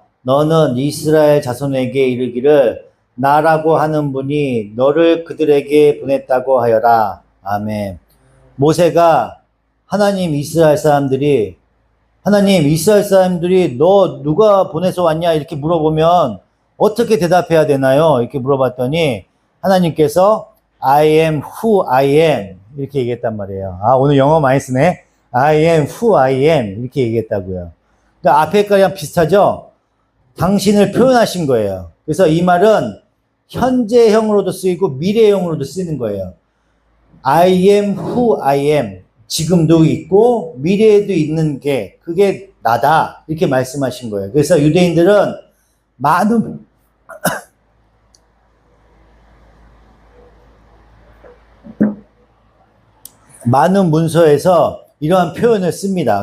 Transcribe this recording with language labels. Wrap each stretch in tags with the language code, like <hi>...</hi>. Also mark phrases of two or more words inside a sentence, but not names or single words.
<ko>너는 이스라엘 자손에게 이르기를 나라고 하는 분이 너를 그들에게 보냈다고 하여라. 아멘. 모세가 하나님 이스라엘 사람들이 너 누가 보내서 왔냐 이렇게 물어보면 어떻게 대답해야 되나요? 이렇게 물어봤더니 하나님께서</ko> <en>I am who I am</en> <ko>이렇게 얘기했단 말이에요. 아, 오늘 영어 많이 쓰네.</ko> <en>I am who I am</en> <ko>이렇게 얘기했다고요. 그러니까 앞에 거랑 비슷하죠? 당신을 표현하신 거예요. 그래서 이 말은 현재형으로도 쓰이고 미래형으로도 쓰이는 거예요.</ko> <en>I am who I am.</en> <ko>지금도 있고 미래에도 있는 게 그게 나다. 이렇게 말씀하신 거예요. 그래서 유대인들은 많은 문서에서 이러한 표현을 씁니다.</ko>